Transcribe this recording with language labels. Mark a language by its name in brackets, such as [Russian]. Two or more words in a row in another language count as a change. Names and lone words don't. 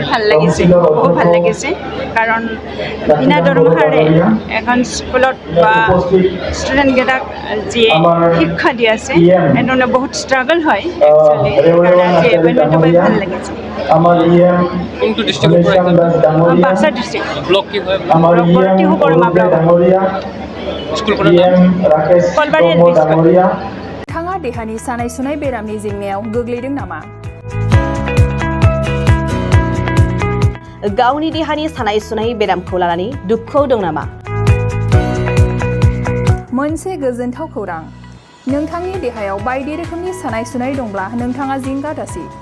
[Assamese] ভাল লাগিছে বহুত ভাল লাগিছে কাৰণ বিনা দৰমহাৰে এখন স্কুলত বা ষ্টুডেণ্টকেইটাক যিয়ে শিক্ষা দি আছে এনেধৰণে বহুত ষ্ট্ৰাগল হয় একচুৱেলি সেইকাৰণে আজি এপইণ্টমেণ্টটো পাই ভাল লাগিছে কোনটো ডিষ্ট্ৰিক্টৰ পৰা বাক্সা ডিষ্ট্ৰিক্ট ব্লক কি হয় স্কুলখনৰ নাম কলবাৰী [English] LP school [Bodo] नोंथाङा देहानि सानाय सुनाय बेरामनि जेंनायाव गोग्लैदों नामा? गावनि देहानि सानाय सुनाय बेरामखौ लानानै दुखुआव दं नामा? मोनसे गोजोनथाव खौरां नोंथांनि देहायाव बायदि रोखोमनि सानाय सुनाय दंब्ला नोंथाङा जिंगा दासि